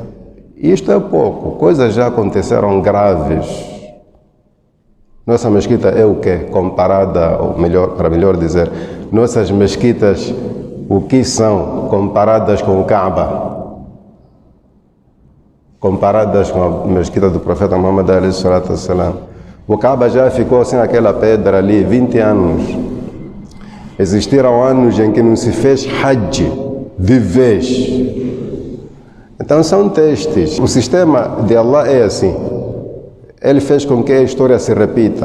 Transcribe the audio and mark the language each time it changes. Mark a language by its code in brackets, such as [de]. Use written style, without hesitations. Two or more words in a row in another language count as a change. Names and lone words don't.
[pt] Isto é pouco, coisas já aconteceram graves. Nossa mesquita é o quê? Comparada, ou melhor, para melhor dizer, nossas mesquitas, o que são comparadas com o Kaaba? Comparadas com a mesquita do profeta Muhammad [ar] عليه الصلاة والسلام. [pt] O Kaaba já ficou sem aquela pedra ali 20 anos. Existiram anos em que não se fez Hajj de vez. Então são testes. O sistema de Allah é assim. Ele fez com que a história se repita.